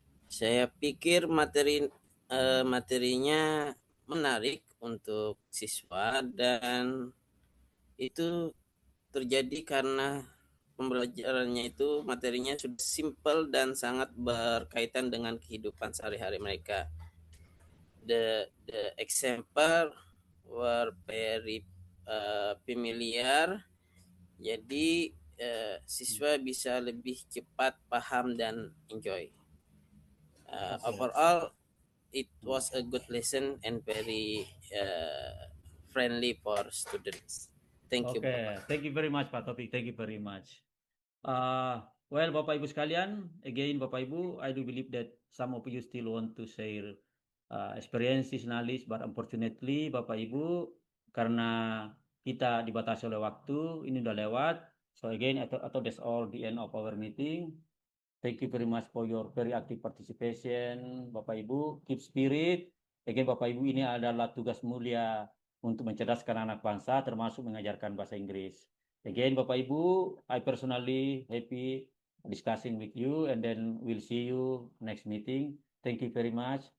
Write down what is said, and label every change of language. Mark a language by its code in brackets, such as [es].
[id] Saya pikir materinya menarik untuk siswa dan itu terjadi karena pembelajarannya itu materinya sudah simple dan sangat berkaitan dengan kehidupan sehari-hari mereka. [en] The example were very familiar. [id] Jadi siswa bisa lebih cepat paham dan enjoy. [en] Overall, it was a good lesson and very friendly for students. Thank you. Okay, thank you very much Pak Taufik. Thank you very much. Well, Bapak Ibu sekalian, again Bapak Ibu, I do believe that some of you still want to share experiences, knowledge, but unfortunately Bapak Ibu, [id] karena kita dibatasi oleh waktu, ini udah lewat. [en] So again, [id] atau [en] that's all the end of our meeting. Thank you very much for your very active participation, Bapak Ibu. Keep spirit. Again, [id] Bapak Ibu, ini adalah tugas mulia untuk mencerdaskan anak bangsa, termasuk mengajarkan bahasa Inggris. [en] Again, Bapak Ibu, I personally happy discussing with you, and then we'll see you next meeting. Thank you very much.